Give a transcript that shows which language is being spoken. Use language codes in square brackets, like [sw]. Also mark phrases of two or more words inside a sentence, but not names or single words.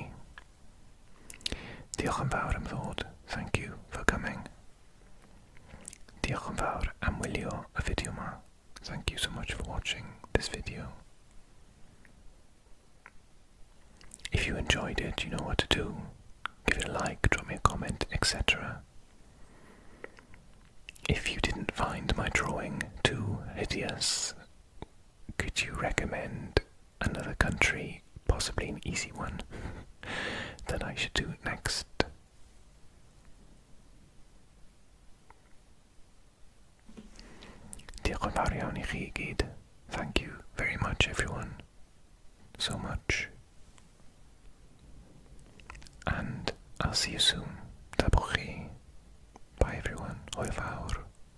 [cy] Diolch yn fawr am ddod. [en] Thank you for coming. [cy] Diolch yn fawr am wylio y fideo ma. [en] Thank you so much for watching this video. If you enjoyed it, you know what to do. Give it a like, drop me a comment, etc. If you didn't find my drawing too hideous, could you recommend another country, possibly an easy one, that I should do next? [cy] Diolch yn fawr iawn I chi I gyd. [en] Thank you very much everyone. So much. And I'll see you soon. [cy] Tabwch chi. [en] Bye everyone. [cy] Hwyl fawr.